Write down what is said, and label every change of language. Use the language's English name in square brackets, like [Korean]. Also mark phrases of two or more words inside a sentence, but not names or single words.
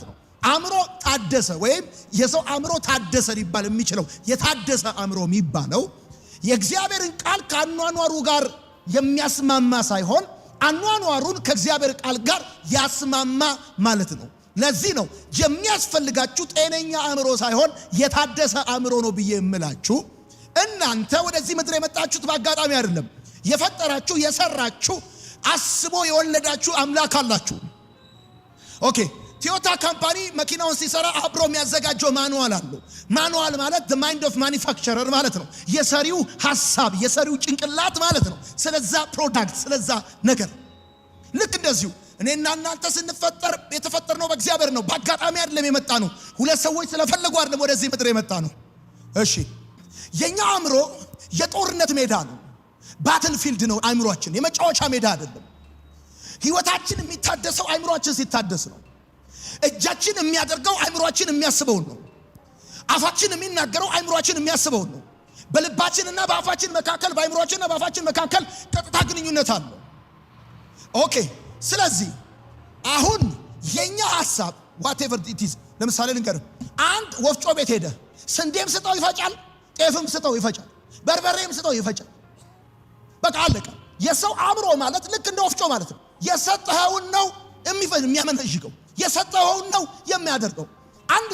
[Amharic] ነው። አእምሮ ታደሰ ወይም የሰው አእምሮ ታደሰ ሊባል የሚችለው የታደሰ አእምሮ የሚባለው የእግዚአብሔርን ቃል ከአኗኗሩ ጋር የሚያስማማ ሳይሆን አኗኗሩን ከእግዚአብሔር ቃል ጋር ያስማማ ማለት ነው። ለዚህ ነው የሚያስፈልጋችሁ ጤነኛ አእምሮ ሳይሆን የታደሰ አእምሮ ነው ብዬ እምላችሁ። እናንተ ወደዚህ ምድር የመጣችሁት በአጋጣሚ አይደለም። የፈጠራችሁ የሰራችሁ አስቦ የወለዳችሁ አምላክ አላችሁ። ኦኬ ቶዮታ ካምፓኒ መኪናውን ሲሰራ አብሮ የሚያዘጋጀው ማኑዋል አለው። ማኑዋል ማለት [English] the mind of manufacturer [Amharic] ማለት ነው። የሰሪው ሐሳብ የሰሪው ጭንቅላት ማለት ነው። ስለዛ ፕሮዳክት ስለዛ ነገር ልክ እንደዚሁ እኔና እናንተ ስንፈጠር የተፈጠርነው በእግዚአብሔር ነው። በአጋጣሚ አይደለም የመጣ ነው። ሁለት ሰዎች ስለፈለጉ አይደለም ወደዚህ ምድር የመጣ ነው። እሺ የኛ አእምሮ የጦርነት ሜዳ ነው። [English] battle field [Amharic] ነው አእምሮአችን፣ የመጫወቻ ሜዳ አይደለም። ህይወታችን የሚታደሰው አእምሮአችን ሲታደስ ነው። እጃችን የሚያደርገው አእምሮአችን የሚያስበውን ነው። አፋችን የሚናገረው አእምሮአችን የሚያስበውን ነው። በልባችንና በአፋችን መካከል በአእምሮአችንና በአፋችን መካከል ቀጥታ ግንኙነት አለ። ኦኬ ስለዚህ አሁን የኛ ሐሳብ [English] whatever it is [Amharic] ለምሳሌ ልንገርህ፣ አንድ ወፍጮ ቤት ሄደ ስንዴም ስጠው ይፈጫል፣ ጤፍም ስጠው ይፈጫል፣ በርበሬም ስጠው ይፈጫል። በቃ አለቀ። የሰው አእምሮ ማለት ልክ እንደ ወፍጮ ማለት ነው። የሰጠኸውን ነው የሚያመነዥገው፣ የሰጠኸውን ነው የሚያደርገው። አንድ